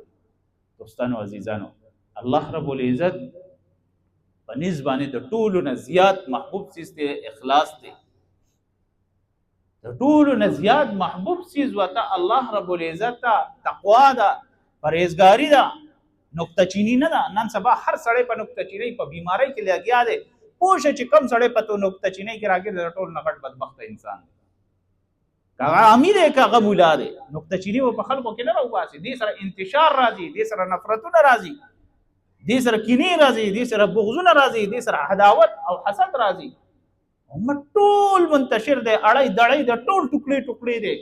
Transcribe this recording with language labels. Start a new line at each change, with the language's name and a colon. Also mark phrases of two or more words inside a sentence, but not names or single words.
Pashto: دوستانو عزیزانو، الله رب العزت په نسبت باندې د ټولو نه زیات محبوب څیز دی اخلاص دی. د ټولو نه زیات محبوب څیز ورته الله رب العزت ته تقوا ده، پرهیزګاري ده، نکته چینی نه ده. نن سبا هر سړی په نکته چینی په بیماری کې لګیا دی. پوه شه چې کم سړی په تو نکته چینی کې راګرځي، د ټولو نه غټ بدبخته انسان دی. که هغه امیر دی که هغه مولا دی، نکته چینی به په خلکو کې نه راوباسي. دې سره انتشار راځي، دې سره نفرتونه راځي، دې سره کینې راځي، دې سره بغضونه راځي، دې سره عداوت او حسد راځي. امت ټول منتشر دی، اړی دړی د ټول ټوکړې ټوکړې دی.